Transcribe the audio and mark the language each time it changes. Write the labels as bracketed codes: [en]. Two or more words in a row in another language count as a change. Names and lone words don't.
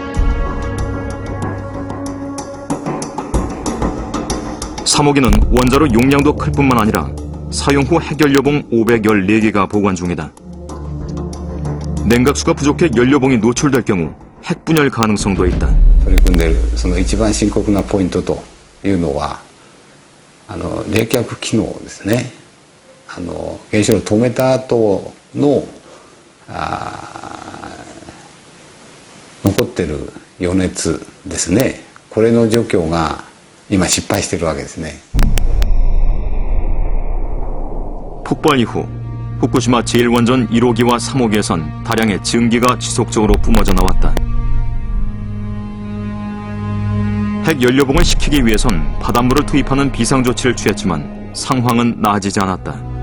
[ko] 삼호기는 원자로 용량도 클 뿐만 아니라 사용 후 핵연료봉 514개가 보관 중이다. 냉각수가 부족해 연료봉이 노출될 경우 핵분열 가능성도 있다. [ja] 取り組んでいるその一番深刻なポイントというのは冷却機能ですね。原子炉を止めた後の残ってる余熱ですね。これの除去が今失敗しているわけですね。 [ko] 폭발 이후 후쿠시마 제1원전 1호기와 3호기에선 다량의 증기가 지속적으로 뿜어져 나왔다. 핵연료봉을 식히기 위해선 바닷물을 투입하는 비상조치를 취했지만 상황은 나아지지 않았다.